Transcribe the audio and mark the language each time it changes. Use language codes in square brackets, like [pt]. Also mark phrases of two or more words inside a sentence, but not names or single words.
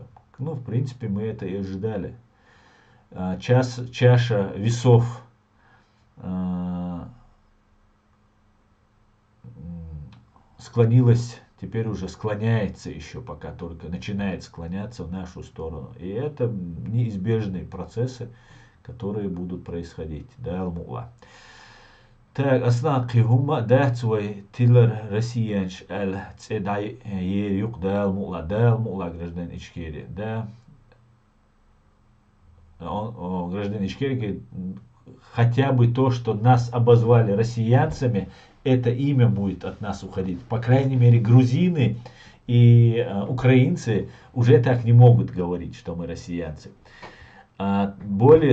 [ru] Ну, в принципе, мы это и ожидали. Чаша весов склонилась, теперь уже склоняется еще, пока только начинает склоняться в нашу сторону. И это неизбежные процессы, которые будут происходить. Да, Алмула. Так, [ce] Аслан, хума датсвой тиллер россиянч эл цедай ерюк да, Алмула, [ru] гражданин Ичкерии, да. Гражданин Ичкерии говорит, хотя бы то, что нас обозвали россиянцами, это имя будет от нас уходить. По крайней мере, грузины и украинцы уже так не могут говорить, что мы россиянцы.